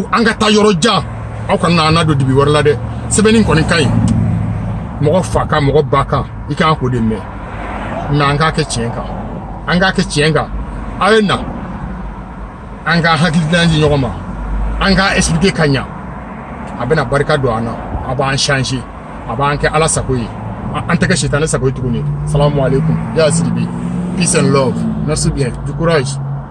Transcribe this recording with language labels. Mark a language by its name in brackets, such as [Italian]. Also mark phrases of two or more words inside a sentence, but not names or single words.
[Bambara] an ka taa yɔrɔ jan aw kana n'an na don dibi wɛrɛ la dɛ sɛbɛnni kɔni ka ɲi mɔgɔ fa kan mɔgɔ ba kan i kan k'o de mɛn mais an k'a kɛ tiɲɛ kan an k'a kɛ tiɲɛ kan a ye na an ka hakilina di ɲɔgɔn ma an k'a expliquer ka ɲa a bɛna barika don an na a b'an changer a b'an kɛ ala sago ye an tɛ kɛ sitanɛ sago ye tuguni [Arabic] salamu alaikum [Bambara] ya Sidibe [English] peace and love [French] merci bien du courage